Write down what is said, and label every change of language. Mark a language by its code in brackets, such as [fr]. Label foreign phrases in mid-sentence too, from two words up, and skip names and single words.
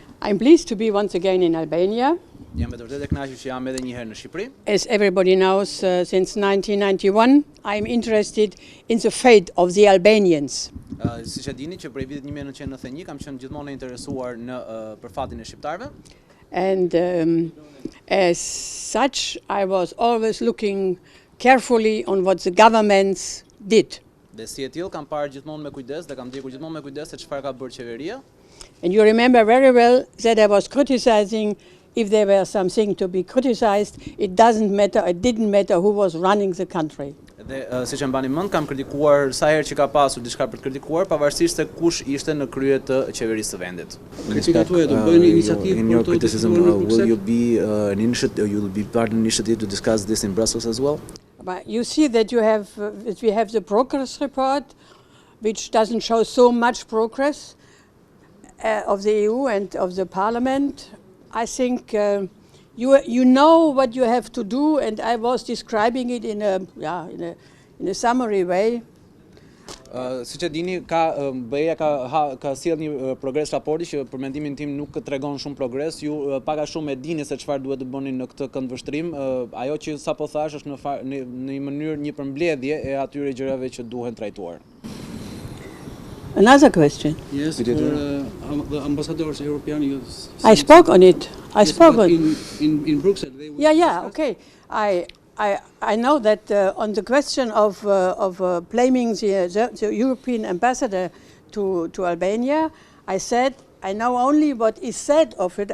[en] I'm pleased to be once again in Albania. [sq] Jam me të vërtetë e kënaqur që jam edhe një herë në Shqipëri. [en] As everybody knows, since 1991, I'm interested in the fate of the Albanians. [sq] Siç e dini që prej vitit 1991 kam qenë gjithmonë e interesuar në për fatin e shqiptarëve. [en] And as such, I was always looking carefully on what the governments did. [sq] Dhe si e tillë kam parë gjithmonë me kujdes dhe kam ndjekur gjithmonë me kujdes se çfarë ka bërë qeveria. [en] And you remember very well that I was criticizing if there were something to be criticized, it didn't matter who was running the country. [sq] Dhe siç e mbani mend, kam kritikuar sa herë që ka pasur diçka për të kritikuar, pavarësisht se kush ishte në krye të qeverisë së vendit. [en] In your criticism, will you be part of an initiative to discuss this in Brussels as well? But you see that we have the progress report, which doesn't show so much progress of the EU and of the Parliament. I think you know what you have to do, and I was describing it in a summary way. [sq] Siç e dini, BE-ja ka sjell një progres raporti që për mendimin tim nuk tregon shumë progres. Ju pak a shumë e dini se çfarë duhet të bëni në këtë këndvështrim. Ajo që sapo thash është në një mënyrë një përmbledhje e atyre gjërave që duhen trajtuar. [en] Another question. Yes, for the ambassadors European. I spoke on it. I spoke on in Brussels. Yeah. Okay. I know that on the question of blaming the European ambassador to Albania, I said I know only what is said of it.